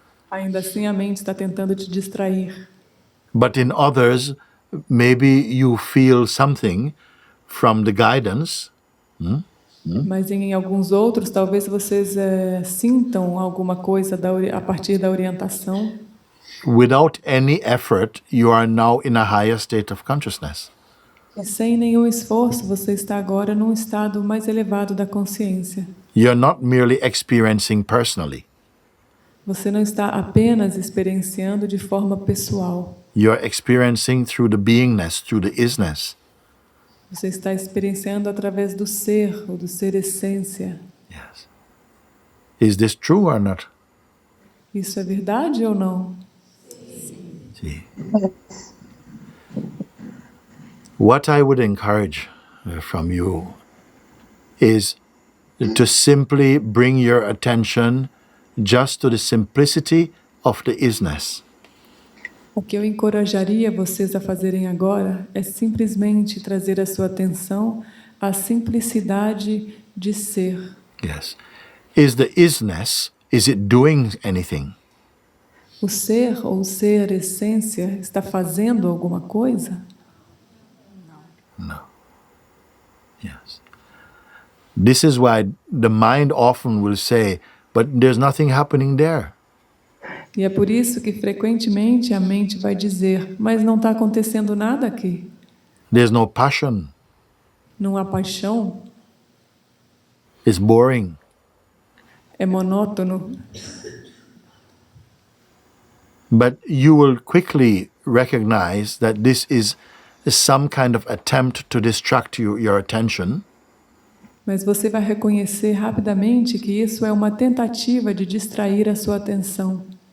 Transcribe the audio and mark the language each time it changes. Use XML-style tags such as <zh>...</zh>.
<pt>Ainda assim a mente está tentando te distrair.</pt> <en>But in others, maybe you feel something from the guidance.</en> <pt>Mas em alguns outros, talvez vocês sintam alguma coisa a partir da orientação.</pt> <en>Without any effort, you are now in a higher state of consciousness.</en> <pt>E sem nenhum esforço, você está agora num estado mais elevado da consciência.</pt> <en>You're not merely experiencing personally.</en> <pt>Você não está apenas experienciando de forma pessoal.</pt> <en>You're experiencing through the beingness, through the isness.</en> <pt>Você está experienciando através do ser, ou do ser essência.</pt> <en>Yes. Is this true or not?</en> <pt>Isso é verdade ou não?</pt> <en>See. What I would encourage from you is to simply bring your attention just to the simplicity of the isness.</en> <pt>O que eu encorajaria vocês a fazerem agora é simplesmente trazer a sua atenção à simplicidade de ser.</pt> <en>Yes. Is the isness, is it doing anything?</en> <pt>O ser ou ser essência está fazendo alguma coisa?</pt> <en>No. Yes. This is why the mind often will say, but there's nothing happening there.</en> <pt>E é por isso que frequentemente a mente vai dizer, mas não está acontecendo nada aqui.</pt> <en>There's no passion.</en> <pt>não há paixão,</pt> <en>is boring.</en> <pt>é monótono.</pt> <en>But you will quickly recognize that this is some kind of attempt to distract your attention.</en> <pt>Mas você vai reconhecer rapidamente que isso é uma tentativa de distrair a sua atenção.</pt>